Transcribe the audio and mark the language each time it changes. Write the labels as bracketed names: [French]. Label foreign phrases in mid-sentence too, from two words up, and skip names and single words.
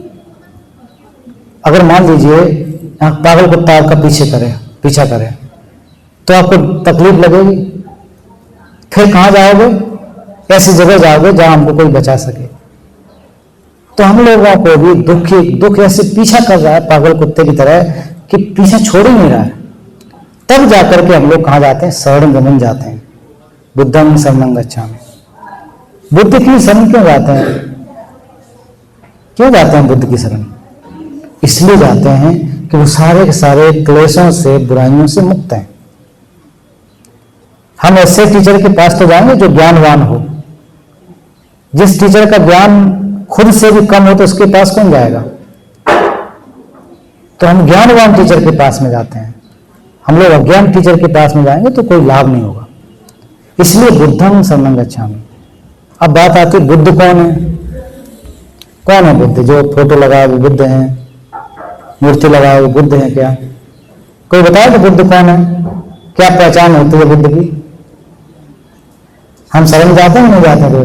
[Hindi] अगर मान लीजिए आप पागल कुत्ता आपका पीछा करे तो आपको तकलीफ लगेगी, फिर कहां जाओगे? ऐसी जगह जाओगे जहां हमको कोई बचा सके। तो हम लोगों को भी दुख ऐसे पीछा कर रहा है पागल कुत्ते की तरह कि पीछा छोड़ ही नहीं रहा है। तब जाकर के हम लोग कहां जाते हैं? शरण गमन जाते हैं। [Pali] बुद्धं शरणं गच्छामि। [Hindi] बुद्ध की शरण क्यों जाते हैं? क्यों जाते हैं बुद्ध की शरण? इसलिए जाते हैं कि वो सारे के सारे क्लेशों से, बुराइयों से मुक्त हैं। हम ऐसे टीचर के पास तो जाएंगे जो ज्ञानवान हो। जिस टीचर का ज्ञान खुद से भी कम हो तो उसके पास कौन जाएगा? तो हम ज्ञानवान टीचर के पास में जाते हैं। हम लोग अज्ञान टीचर के पास में जाएंगे तो कोई लाभ नहीं होगा। [Pali] इसलिए बुद्धं शरणं गच्छामि। [Hindi] अब बात आती है बुद्ध कौन है? कौन है बुद्ध? जो फोटो लगाए वो बुद्ध हैं, मूर्ति लगाए वो बुद्ध हैं क्या? कोई बताए कि बुद्ध कौन है? क्या पहचान होती है बुद्ध की? हम शरण जाते हैं नहीं जाते थे?